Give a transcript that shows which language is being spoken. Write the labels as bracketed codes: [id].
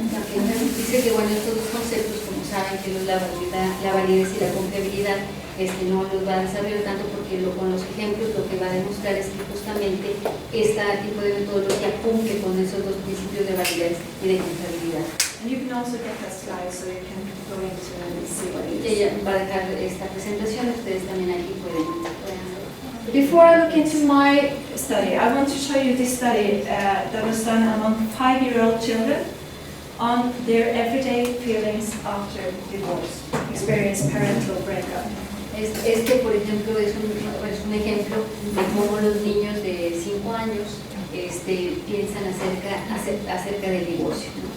[es] Dice que bueno, estos dos conceptos, como saben, que la validez y la confiabilidad, no los va a desarrollar tanto porque con los ejemplos lo que va a demostrar es que justamente este tipo de metodología cumple con esos dos principios de validez y de confiabilidad. [en] And you can also get that slide so you can go into and see what it is. [es] Ella va a dejar esta presentación, ustedes también aquí pueden hacer. [en] Before I look into my study, I want to show you this study that was done among 5-year-old children. on their everyday feelings after divorce, experience parental breakup. [es] Este, por ejemplo, es un ejemplo de cómo los niños de 5 años piensan acerca del divorcio.